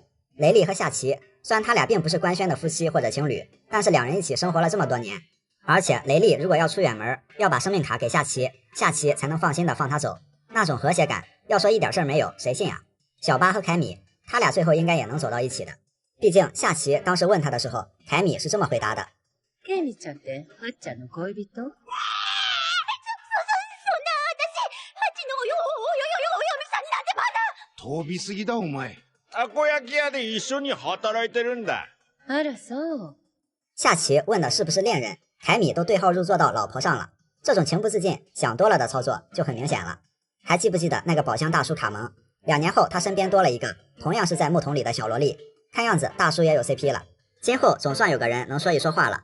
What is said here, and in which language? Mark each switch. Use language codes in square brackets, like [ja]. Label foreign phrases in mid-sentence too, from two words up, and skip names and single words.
[zh] 雷利和夏奇，虽然他俩并不是官宣的夫妻或者情侣，但是两人一起生活了这么多年，而且雷利如果要出远门，要把生命卡给夏奇，夏奇才能放心的放他走，那种和谐感，要说一点事儿没有，谁信啊？小巴和凯米，他俩最后应该也能走到一起的。毕竟夏奇当时问他的时候，凯米是这么回答的： [ja] ケミちゃんってハッちゃんの恋人？そんな私ハッチのお嫁さんなんてまだ。飛びすぎだお前。たこ焼き屋で一緒に働いてるんだ。あらそう。 [zh] 夏奇问的是不是恋人，凯米都对号入座到老婆上了，这种情不自禁想多了的操作就很明显了。还记不记得那个宝箱大叔卡蒙？2年后他身边多了一个同样是在木桶里的小萝莉，看样子大叔也有 CP 了，今后总算有个人能说一说话了。